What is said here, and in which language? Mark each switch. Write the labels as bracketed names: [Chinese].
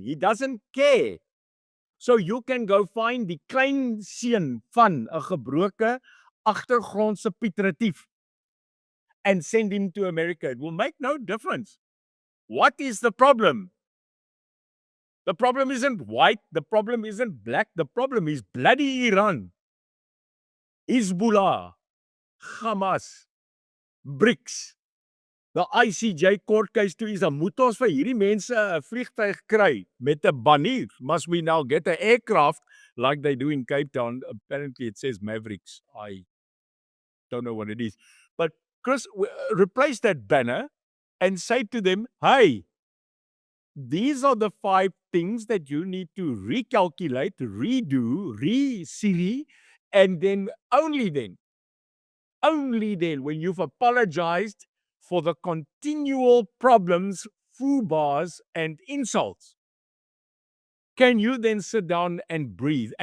[English] He doesn't care. So you can go find [Afrikaans] die klein seun van 'n gebroke agtergrondse Piet Retief [English] and send him to America. It will make no difference. What is the problem? The problem isn't white. The problem isn't black. The problem is bloody Iran, Hezbollah, Hamas, BRICS. The ICJ court case [Afrikaans] toe is, moet ons vir hierdie mense 'n vliegtuig kry met 'n banier. [English] Must we now get an aircraft like they do in Cape Town? Apparently it says Mavericks. I don't know what it is. But Chris, replace that banner and say to them, hey, these are the 5 things that you need to recalculate, redo, re-Siri, and then, only then, when you've apologized for the continual problems, foobarrs, and insults, can you then sit down and breathe?